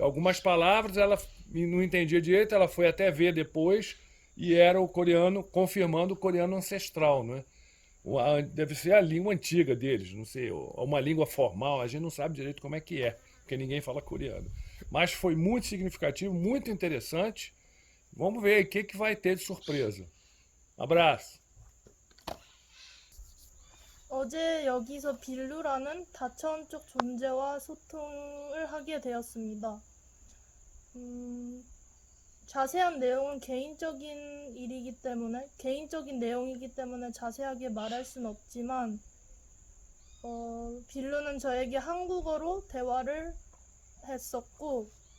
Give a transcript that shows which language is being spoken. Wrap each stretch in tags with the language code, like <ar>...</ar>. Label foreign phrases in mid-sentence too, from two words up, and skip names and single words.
<pt>Algumas palavras ela não entendia direito, ela foi até ver depois e era o coreano, confirmando o coreano ancestral, né? Deve ser a língua antiga deles, não sei, uma língua formal, a gente não sabe direito como é que é, porque ninguém fala coreano. Mas foi muito significativo, muito interessante. Vamos ver aí o que vai ter de surpresa. Abraço.</pt> <ko>어제 여기서 빌루라는 다차원적 존재와 소통을 하게 되었습니다. 자세한 내용은 개인적인 내용이기 때문에 자세하게 말할 순 없지만 빌루는 저에게 한국어로 대화를 했었고</ko>